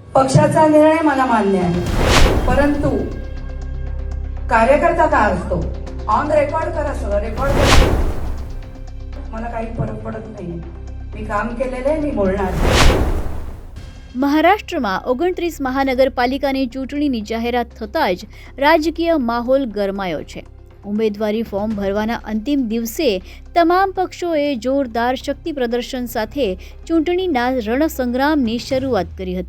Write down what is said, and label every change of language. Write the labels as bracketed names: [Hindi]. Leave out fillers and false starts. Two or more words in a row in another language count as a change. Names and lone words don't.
[Marathi] पक्षाचा निर्णय मला मान्य आहे, परंतु कार्यकर्ता का असतो [English] on record [Marathi] करा, सगळं रेकॉर्ड करा. मला काही फरक पडत नाही. मी काम केलेलं आहे, मी बोलणार. [Gujarati] મહારાષ્ટ્રમાં 29 મહાનગરપાલિકાની ચૂંટણીની જાહેરાત થતાં જ રાજકીય માહોલ ગરમાયો છે. ઉમેદવારી ફોર્મ ભરવાના અંતિમ દિવસે તમામ પક્ષોએ જોરદાર શક્તિ પ્રદર્શન સાથે ચૂંટણીના રણસંગ્રામની શરૂઆત કરી હતી.